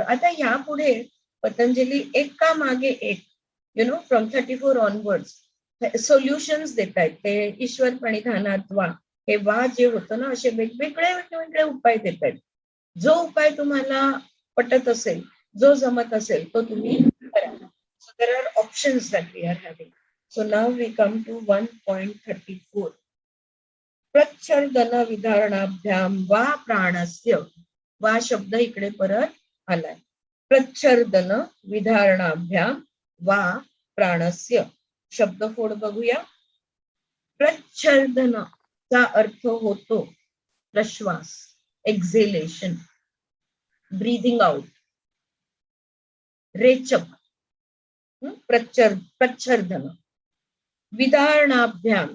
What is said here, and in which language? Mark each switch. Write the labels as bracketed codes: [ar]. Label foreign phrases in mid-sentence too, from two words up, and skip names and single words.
[mr] आता ह्या पुढे पतंजली एका मागे एक [en] from 34 onwards solutions [mr] देत आहेत. ते ईश्वर प्रणिधानात वा, हे वा जे होतं ना, असे वेगवेगळे उपाय देत आहेत. जो उपाय तुम्हाला पटत असेल, जो जमत असेल तो तुम्ही करा. [en] so there are options that we are having. So now we come to 1.34. [sa] प्रच्छर्दन विधारणाभ्याम वा प्राणस्य. [mr] वा शब्द इकडे परत आलाय. [sa] प्रच्छर्दन विधारणाभ्याम वा प्राणस्य. [mr] शब्दफोड बघूया. प्रच्छर्दन चा अर्थ होतो प्रश्वास, [en] exhalation, breathing out, [mr] रेचक. [sa] प्रच्छर्दन. विधारणाभ्याम.